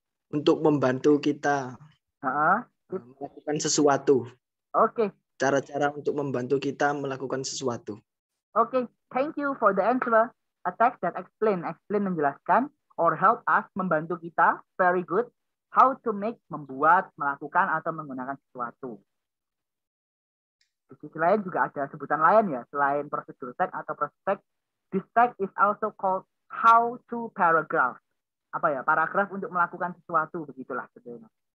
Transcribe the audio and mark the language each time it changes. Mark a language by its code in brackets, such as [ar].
[id] Untuk membantu kita melakukan sesuatu. Oke. Cara-cara untuk membantu kita melakukan sesuatu. [en] Oke, thank you for the answer. A text that explain [id] menjelaskan, [en] or help us, [id] membantu kita. [en] Very good. How to make, [id] membuat, melakukan, atau menggunakan sesuatu. Di sisi lain juga ada sebutan lain ya, selain prosedur tag atau proses tag. [en] This tag is also called how to paragraph. [id] Apa ya, paragraf untuk melakukan sesuatu, begitulah sebetulnya.